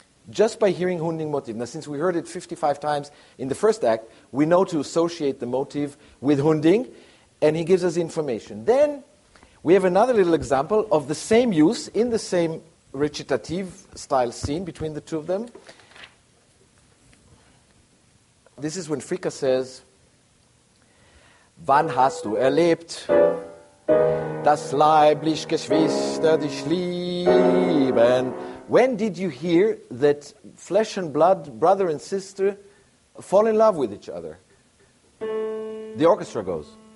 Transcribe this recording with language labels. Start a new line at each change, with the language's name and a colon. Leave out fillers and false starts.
English: Just by hearing Hunding motif. Now, since we heard it 55 times in the first act, we know to associate the motif with Hunding, and he gives us information. Then we have another little example of the same use in the same recitative style scene between the two of them. This is when Fricka says,
German: Wann hast du erlebt, dass leiblich Geschwister dich lieben?
English: When did you hear that flesh and blood, brother and sister, fall in love with each other? The orchestra goes.